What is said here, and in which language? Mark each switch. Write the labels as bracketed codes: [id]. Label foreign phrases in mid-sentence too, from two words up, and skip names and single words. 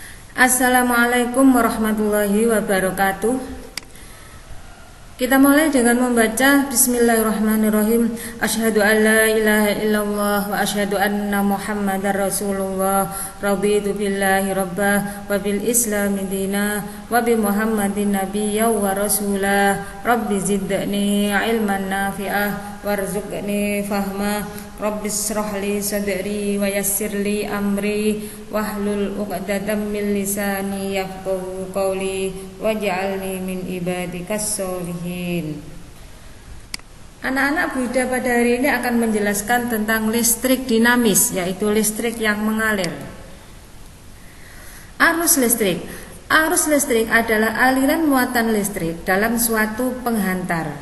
[ar] السلام عليكم ورحمة الله وبركاته. [id] Kita mulai dengan membaca Bismillahirrahmanirrahim. [ar] أشهد أن لا إله إلا الله وأشهد أن محمدا رسول الله. رضيت بالله ربا وبالإسلام دينا وبمحمد نبيا ورسولا. رب زدني علما نافعا وارزقني فهما. رب اشرح لي صدري ويسر لي أمري واحلل عقدة من لساني يفقهوا قولي واجعلني من عبادك الصالحين. [id] Anak-anak Bu Ida pada hari ini akan menjelaskan tentang listrik dinamis, yaitu listrik yang mengalir. Arus listrik. Arus listrik adalah aliran muatan listrik dalam suatu penghantar.